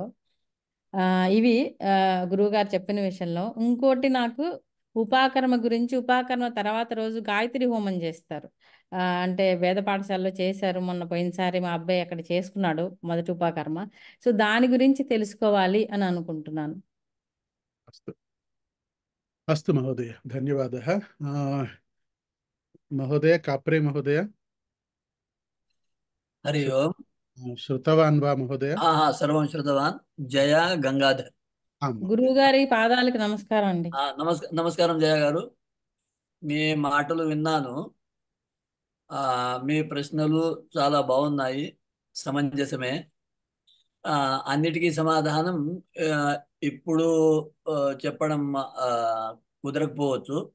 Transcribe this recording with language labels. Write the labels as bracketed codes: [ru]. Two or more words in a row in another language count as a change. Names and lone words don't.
[te] ఇవి గురువుగారు చెప్పిన విషయంలో. ఇంకోటి నాకు ఉపాకర్మ గురించి, ఉపాకర్మ తర్వాత రోజు గాయత్రి హోమం చేస్తారు. అంటే వేద పాఠశాలలో చేశారు మొన్న పోయినసారి, మా అబ్బాయి అక్కడ చేసుకున్నాడు మొదటి ఉపాకర్మ. సో దాని గురించి తెలుసుకోవాలి అని అనుకుంటున్నాను. [sa] अस्तु, अस्तु महोदय, धन्यवादः। महोदय, काप्रे महोदय, हरि ओम्। श्रुतवान् वा महोदय? सर्वं श्रुतवान्। जया गंगाधर। आम् महोदय। [te] గురువు గారి పాదాలకు నమస్కారం అండి. నమస్కారం జయ గారు, మీ మాటలు విన్నాను. మీ ప్రశ్నలు చాలా బాగున్నాయి, సమంజసమే. అన్నిటికీ సమాధానం ఆ, ఇప్పుడు ఆ, చెప్పడం ఆ, కుదరకపోవచ్చు.